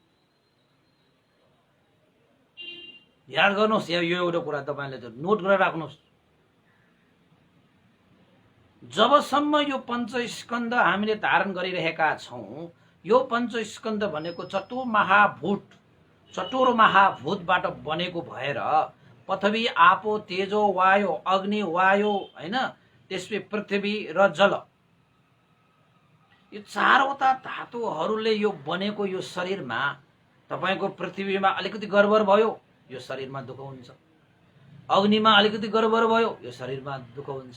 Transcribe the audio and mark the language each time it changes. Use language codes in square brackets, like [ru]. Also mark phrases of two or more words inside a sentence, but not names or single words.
[ne] याद गर्नुहोस्, यो एउटा कुरा तपाईले नोट गरेर राख्नुहोस्। जबसम्म यो पञ्चस्कन्ध हामीले धारण गरिरहेका छौं, यो पञ्चस्कन्ध भनेको चतुर महाभूतबाट बनेको भएर [pi] पृथ्वी आपो तेजो वायु, [ne] अग्नि वायु, हैन, त्यसपछि पृथ्वी र जल, यो चारवटा धातुहरूले यो बनेको यो शरीरमा तपाईको पृथ्वीमा अलिकति गडबड भयो, यो शरीरमा दुःख हुन्छ। अग्निमा अलिकति गडबड भयो, यो शरीरमा दुःख हुन्छ।